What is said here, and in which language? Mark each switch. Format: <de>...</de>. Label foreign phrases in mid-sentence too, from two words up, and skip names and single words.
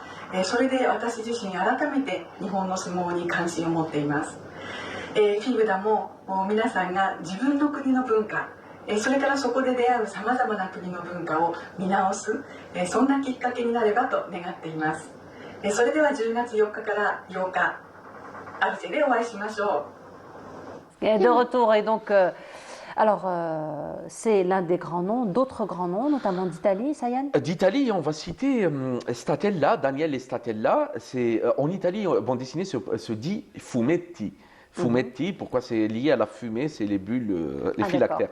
<ja>それで私自身改めて日本の相撲に関心を持っています。FIFDAも皆さんが自分の国の文化、それからそこで出会うさまざまな国の文化を見直す、そんなきっかけになればと願っています。それでは10月4日から8日アルジェでお会いしましょう。</ja> <fr>De retour et donc alors c'est l'un des grands noms, d'autres grands noms, notamment d'Italie, Sayan. D'Italie, on va citer Statella, Daniele Statella. En Italie, bande dessinée se dit fumetti. Fumetti, pourquoi c'est lié à la fumée, c'est les bulles, les phylactères.</fr>